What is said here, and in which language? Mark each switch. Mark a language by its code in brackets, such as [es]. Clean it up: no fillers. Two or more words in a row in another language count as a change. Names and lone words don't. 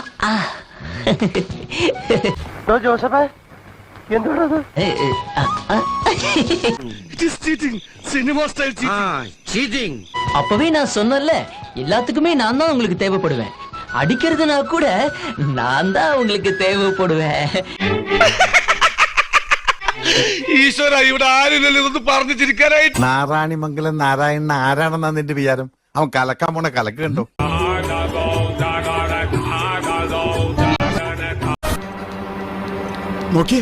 [ml] ജോസഫേ എന്തോടത്? [ta] அப்பவே நான் சொன்னேன்ல, எல்லாத்துக்குமே நான் தான் உங்களுக்கு தேவைப்படுவேன். அடிக்கிறதுனா கூட நான் தான் உங்களுக்கு தேவைப்படுவேன். [ml] ഈശ്വര, ഇവിടെ ആരില്ലല്ലോ ഇതൊന്ന് പറഞ്ഞു ചിരിക്കാനായിട്ട്. നാരായണിമംഗലം നാരായണൻ ആരാണെന്നാ നിന്റെ വിചാരം? അവൻ കലക്കാൻ പോണ കലക്ക് കണ്ടു. നോക്കിയേ,